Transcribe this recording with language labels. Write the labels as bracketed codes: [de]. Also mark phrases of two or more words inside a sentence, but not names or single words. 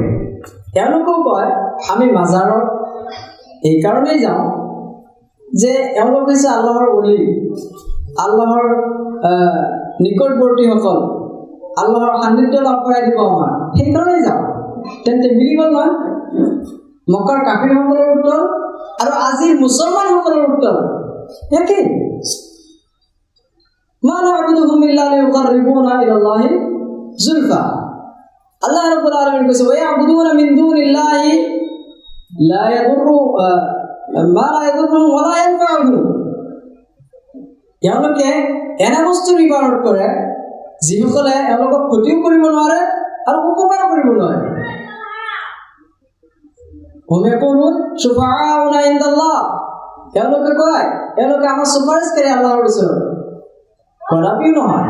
[as] তেওঁলোকেও কয় আমি মাজাৰত এইকাৰণেই যাওঁ যে এওঁলোক হৈছে আল্লাহৰ অলি, আল্লাহৰ নিকটৱৰ্তীসকল, আল্লাহৰ সান্নিধ্য লাভ কৰাই দিব আমাক, সেইকাৰণেই যাওঁ। তেন্তে মিলিব নহয় মক্কাৰ কাফিৰসকলৰ উত্তৰ আৰু আজিৰ মুছলমানসকলৰ উত্তৰ একেই। [ar] ما نعبدهم إلا ليقربونا إلى الله زلفى. الله رب العالمين কৈছে ويعبدون من دون الله لا يضر ما لا يضر ولا ينفعه. [as] তেওঁলোকে এনে বস্তুৰ ইবাদত কৰে যিসকলে এওঁলোকক ক্ষতিও কৰিব নোৱাৰে আৰু উপকাৰ কৰিব নোৱাৰে। তেওঁলোকে কয় তেওঁলোকে আমাৰ চুপাৰিশকাৰী আল্লাহৰ ওচৰত, কদাপিও নহয়।